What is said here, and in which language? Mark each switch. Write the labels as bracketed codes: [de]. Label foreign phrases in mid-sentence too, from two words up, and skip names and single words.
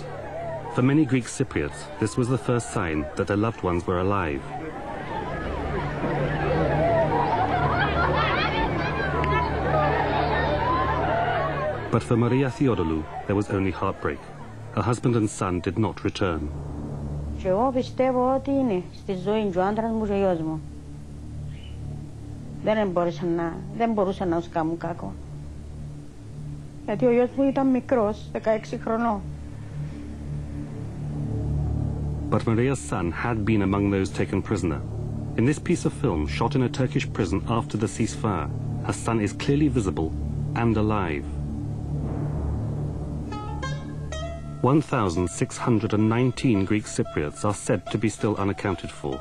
[en] For many Greek Cypriots, this was the first sign that their loved ones were alive. But for Maria Theodolou, there was only heartbreak. Her husband and son did not return. [el] Και εγώ πιστεύω ότι είναι στη ζωή του άντρας μου και ο γιος μου. Δεν μπορούσαν να τους κάνουν κακό. Γιατί ο γιος μου ήταν μικρός, 16 χρονών. [en] But Maria's son had been among those taken prisoner. In this piece of film, shot in a Turkish prison after the ceasefire, her son is clearly visible and alive. 1,619 Greek Cypriots are said to be still unaccounted for.